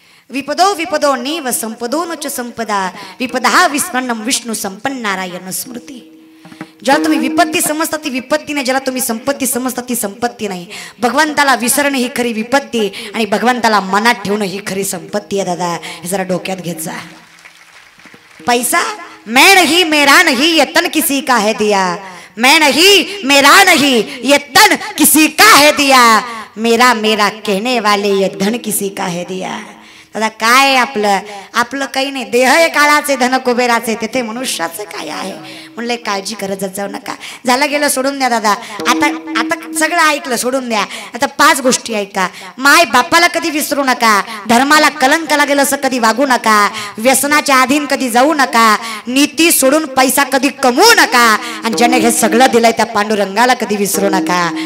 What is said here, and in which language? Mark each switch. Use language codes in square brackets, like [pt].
[sa] विपदो विपदो नीव संपदो च संपदा विपदा विस्मरणम विष्णू संपन्न नारायण स्मृती. [mr] ज्याला तुम्ही विपत्ती समजता ती विपत्ती नाही, ज्याला तुम्ही संपत्ती समजता ती संपत्ती नाही. भगवंताला विसरणं ही खरी विपत्ती आणि भगवंताला मनात ठेवणं ही खरी संपत्ती आहे दादा. हे जरा डोक्यात घेत जा. [hi] पैसा मैं नहीं मेरा नहीं ये तन किसी का है दिया, मैं नहीं मेरा नहीं ये तन किसी का है दिया, मेरा मेरा कहने वाले ये धन किसी का है दिया. [mr] दादा काय आपलं आपलं काही नाही. देह हे काळाचे धन कुबेराचे, तेथे मनुष्याचे काय आहे. म्हणलं काळजी करत जाऊ नका. झालं गेलं सोडून द्या दादा. आता आता सगळं ऐकलं सोडून द्या. आता 5 गोष्टी ऐका. माय बापाला कधी विसरू नका, धर्माला कलंक लागेल असं कधी वागू नका, व्यसनाच्या अधीन कधी जाऊ नका, नीती सोडून पैसा कधी कमवू नका, आणि ज्याने हे सगळं दिलंय त्या पांडुरंगाला कधी विसरू नका.